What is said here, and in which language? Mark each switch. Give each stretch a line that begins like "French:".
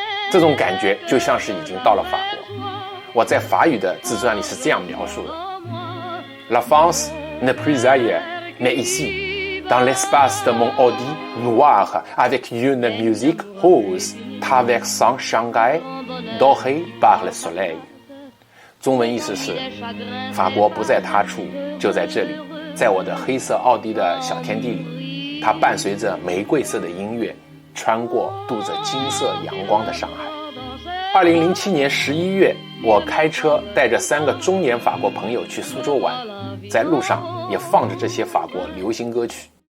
Chinese: 这种感觉就像是已经到了法国。我在法语的自传里是这样描述的：
French: La France n'est plus ailleurs, mais ici. Dans l'espace de mon Audi noir, avec une musique rose, traversant Shanghai, doré par le soleil。
Chinese: 中文意思是，法国不在他处，就在这里，在我的黑色奥迪的小天地里，它伴随着玫瑰色的音乐，穿过镀着金色阳光的上海。 2007年11月，我开车带着3个中年法国朋友去苏州玩，在路上也放着这些法国流行歌曲。